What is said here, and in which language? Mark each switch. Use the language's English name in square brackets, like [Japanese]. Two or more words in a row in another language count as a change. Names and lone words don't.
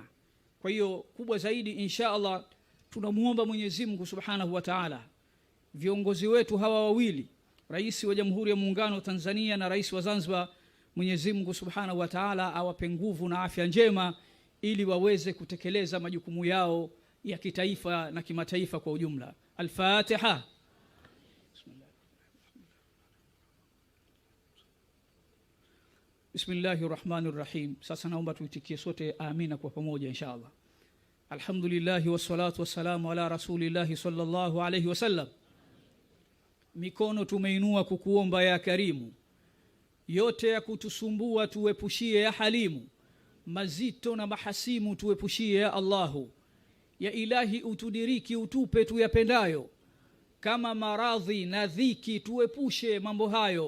[Swahili] Kwa hiyo kubwa zaidi, [Arabic] إن شاء الله [Swahili] tunamuomba Mwenyezi Mungu [Arabic] سبحانه وتعالى [Swahili] viongozi wetu hawa wawili, rais wa Jamhuri ya Muungano wa Tanzania na rais wa Zanzibar, Mwenyezi Mungu [Arabic] سبحانه وتعالى [Swahili] awape nguvu na afya njema ili waweze kutekeleza majukumu yao ya kitaifa na kimataifa kwa ujumla. Al-Fatiha. [Arabic] بسم الله الرحمن الرحيم. [Swahili] Sasa naomba tuitikie sote amina kwa pamoja inshallah. [Arabic] الحمد لله والصلاة والسلام على رسول الله صلى الله عليه وسلم. [Swahili] Mikono tumeinua kukuomba ya karimu, yote ya kutusumbua tuepushie ya halimu, mazito na mahasimu tuepushie ya Allahu. Ya ilahi utudiriki utupe tuyapendayo, kama maradhi na dhiki tuepushe mambo hayo.